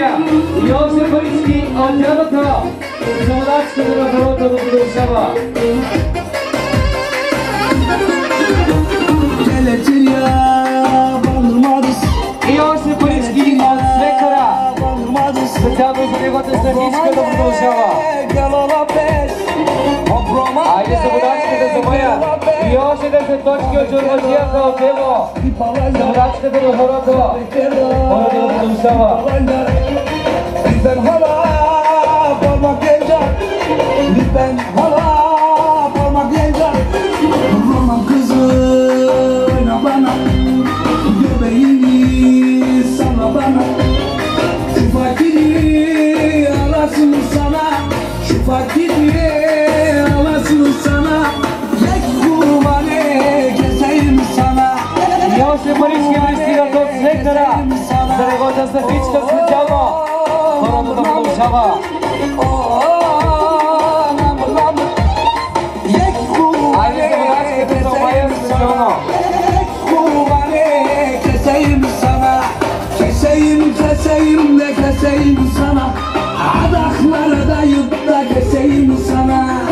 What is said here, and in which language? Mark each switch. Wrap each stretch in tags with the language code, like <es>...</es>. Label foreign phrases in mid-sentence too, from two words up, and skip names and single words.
<bg>I oще парички от дядото. За водачката на хорото да продължава. И още парички от свекара. Специално за неговата страничка да продължава. Айде за водачката за Мая. И още 10 точки от Джурбаджията от Ево. За водачката на хорото. Хорото да продължава.</bg> <tr>Roman kızına bana, göbeğini sana bana. Şu fakiri alasın sana, şu fakiri alasın sana. Yek kurbanı keseyim sana.</tr> <bg>И още парички пристигат от свекара. За неговата стъпичка специално. Хорото да продължава. Айде за водачката за Мая специално.</bg> <tr>Keseyim sana, keseyim de keseyim sana. Adaklara dayıp da keseyim sana.</tr>